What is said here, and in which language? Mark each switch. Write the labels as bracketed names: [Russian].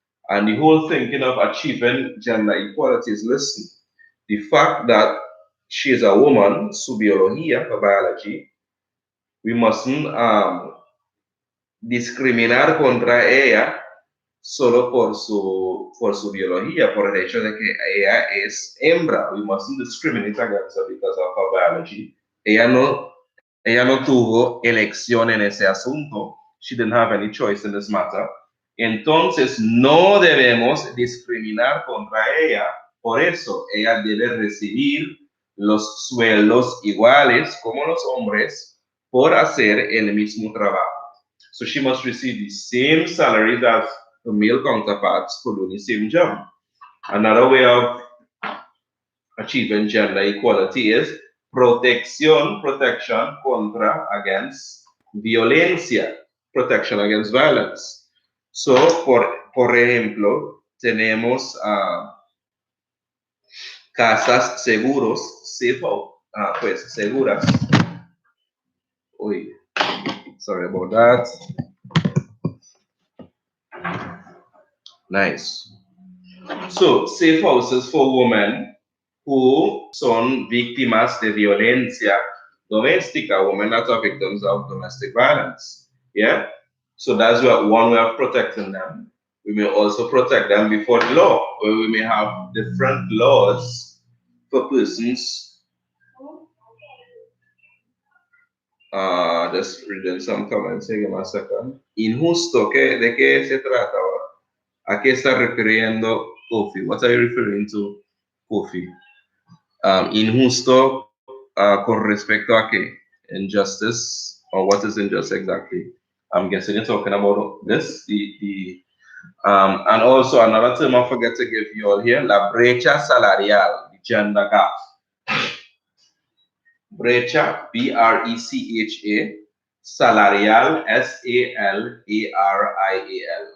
[English] And the whole thinking of achieving gender equality is, listen, the fact that she is a woman, [Spanish] su biología, [English] her biology, we mustn't [Spanish] discriminar contra ella solo por su biología, por el hecho de que ella es hembra. [English] We mustn't discriminate against her because of her biology. [Spanish] Ella no tuvo elección en ese asunto. [English] She didn't have any choice in this matter. [Spanish] Entonces, no debemos discriminar contra ella. Por eso, ella debe recibir los sueldos iguales como los hombres por hacer el mismo trabajo. [English] So she must receive the same salary as the male counterparts for doing the same job. Another way of achieving gender equality is protection contra against violencia, protection against violence. [Spanish] So, por ejemplo, tenemos casas seguros, pues seguras. [English] Uy, sorry about that. Nice. So, safe houses for women who [Spanish] son víctimas de violencia doméstica, [English] women that are victims of domestic violence. Yeah? So that's one way of protecting them. We may also protect them before the law, where we may have different laws for persons. Just reading some comments, give me a second. [Spanish] Injusto, ¿de qué se trata? ¿A qué está refiriendo Kofi? [English] What are you referring to, Kofi? [Spanish] Injusto con respecto a qué? [English] Injustice, or what is injustice exactly? I'm guessing you're talking about this, and also another term I forget to give you all here, [Spanish] la brecha salarial, [English] the gender gap. [Spanish] Brecha, B-R-E-C-H-A, salarial, S-A-L-A-R-I-A-L.